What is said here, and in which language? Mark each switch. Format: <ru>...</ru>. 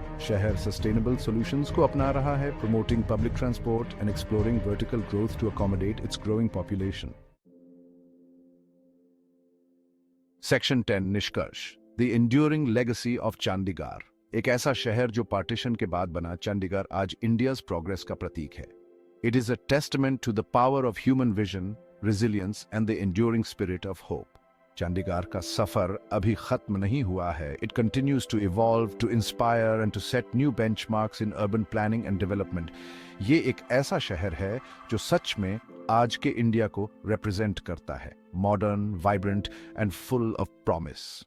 <en>शहर sustainable solutions</en> <hi>को अपना रहा है,</hi> <en>Promoting public transport and exploring vertical growth to accommodate its growing population.</en> <hi>Section 10. निष्कर्ष.</hi> <en>The enduring legacy of Chandigarh.</en> <hi>एक ऐसा शहर जो पार्टीशन के बाद बना, चंडीगढ़ आज इंडियाज प्रोग्रेस का प्रतीक है.</hi> <en>It is a testament to the power of human vision, resilience and the enduring spirit of hope.</en> <hi>Chandigarh का सफर अभी खत्म नहीं हुआ है.</hi> <en>It continues to evolve, to inspire and to set new benchmarks in urban planning and development.</en> <hi>ये एक ऐसा शहर है जो सच में आज के इंडिया को रिप्रेजेंट करता है.</hi> <en>Modern, vibrant and full of promise.</en>